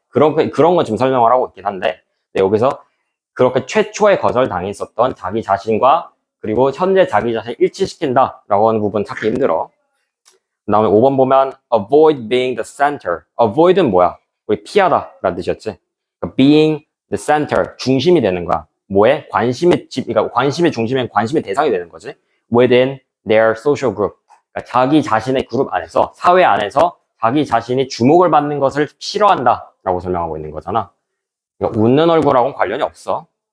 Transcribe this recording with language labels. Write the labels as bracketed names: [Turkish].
[Korean] 그런 거 지금 설명을 하고 있긴 한데, 네, 여기서 그렇게 최초에 거절당했었던 자기 자신과 그리고 현재 자기 자신을 일치시킨다라고 하는 부분 찾기 힘들어. 그 다음에 5번 보면 [English] avoid being the center. [Korean] avoid은 뭐야? 우리 피하다라는 뜻이었지. 그러니까 [English] being the center, [Korean] 중심이 되는 거야. 뭐에? 그러니까 관심의 중심엔 관심의 대상이 되는 거지. [English] within their social group. [Korean] 그러니까 자기 자신의 그룹 안에서, 사회 안에서 자기 자신이 주목을 받는 것을 싫어한다라고 설명하고 있는 거잖아. 그러니까 웃는 얼굴하고는 관련이 없어.